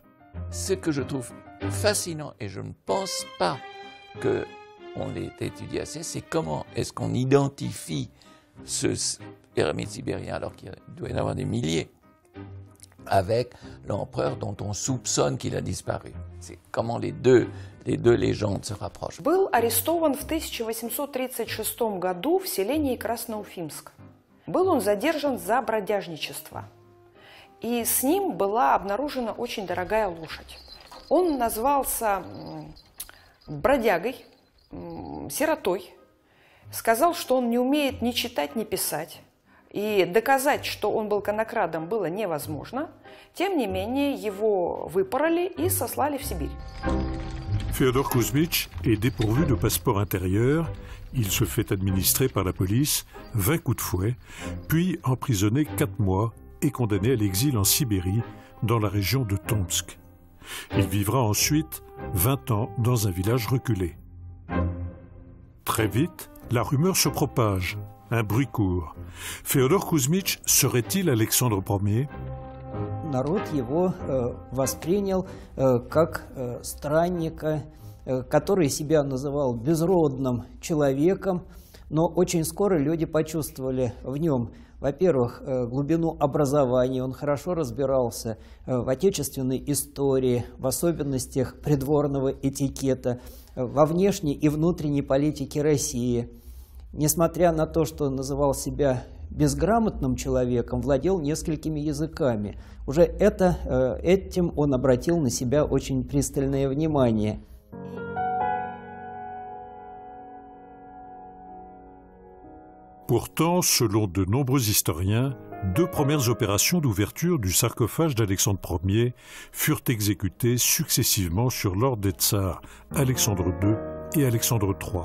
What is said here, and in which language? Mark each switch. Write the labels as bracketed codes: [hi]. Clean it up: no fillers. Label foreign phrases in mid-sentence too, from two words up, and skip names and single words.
[fr] Ce que je trouve fascinant, et je ne pense pas qu'on l'ait étudié assez, c'est comment est-ce qu'on identifie ce ermite sibérien, alors qu'il doit y en avoir des milliers, avec l'empereur dont on soupçonne qu'il a disparu. C'est comment les deux légendes se rapprochent. [ru] Был арестован в 1836 году в селении Красноуфимск. Был он задержан за бродяжничество. И с ним была обнаружена очень дорогая лошадь. Он назвался бродягой, сиротой, сказал, что он не умеет ни читать, ни писать. И доказать, что он был конокрадом, было невозможно. Тем не менее, его выпороли и сослали в Сибирь. [fr] Féodor Kuzmich est dépourvu de passeport intérieur. Il se fait administrer par la police 20 coups de fouet, puis emprisonné 4 mois et condamné à l'exil en Sibérie, dans la région de Tomsk. Il vivra ensuite 20 ans dans un village reculé. Très vite, la rumeur se propage. Un bruit court. Féodor Kuzmich serait-il Alexandre Ier? [ru] Народ его воспринял как странника, который себя называл безродным человеком, но очень скоро люди почувствовали в нем, во-первых, глубину образования, он хорошо разбирался в отечественной истории, в особенностях придворного этикета, во внешней и внутренней политике России. Несмотря на то, что называл себя безграмотным человеком, владел несколькими языками. Уже этим он обратил на себя очень пристальное внимание. [fr] Pourtant, selon de nombreux historiens, 2 premières opérations d'ouverture du sarcophage d'Alexandre Ier furent exécutées successivement sur l'ordre des tsars Alexandre II et Alexandre III.